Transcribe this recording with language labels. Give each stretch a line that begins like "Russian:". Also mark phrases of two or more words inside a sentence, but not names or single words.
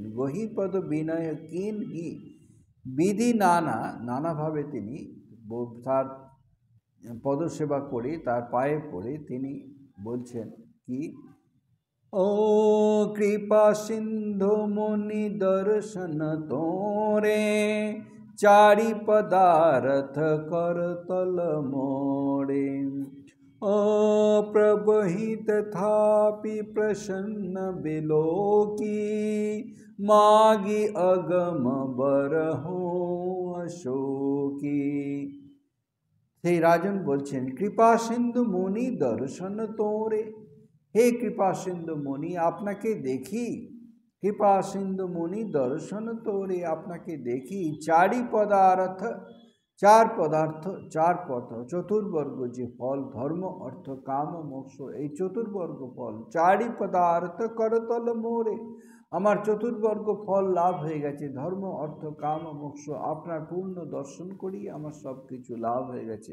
Awadhi: गहिपद बिनय किन्हि बिधि नाना,
Bangla: নানাভাবে তিনি তার পদসেবা করে তার পায়ে পড়ে তিনি বলছেন কি, ও
Awadhi: कृपा सिंधु मुनि दर्शन तोरे, चारि पदार्थ करतल मोरे। ओ प्रभहि तथापि प्रसन्न बिलोकी, मागी अगम बरहो अशोकी।
Bangla: সেই রাজন বলছেন,
Awadhi: कृपा सिंधु मुनि दर्शन तोरे,
Bangla: হে কৃপা সিন্ধু মুনি আপনাকে দেখি, কৃপা
Awadhi: सिंधु मुनि दर्शन तोरे
Bangla: আপনাকে দেখি, চারি পদার্থ, চার পদার্থ, চার পথ, চতুর্বর্গ যে ফল, ধর্ম অর্থ কাম মোক্ষ, এই চতুর্বর্গ ফল,
Awadhi: चारि पदार्थ करतल मोरे,
Bangla: আমার চতুর্বর্গ ফল লাভ হয়ে গেছে, ধর্ম অর্থ কাম মোক্ষ, আপনার পূর্ণ দর্শন করি আমার সব কিছু লাভ হয়ে গেছে।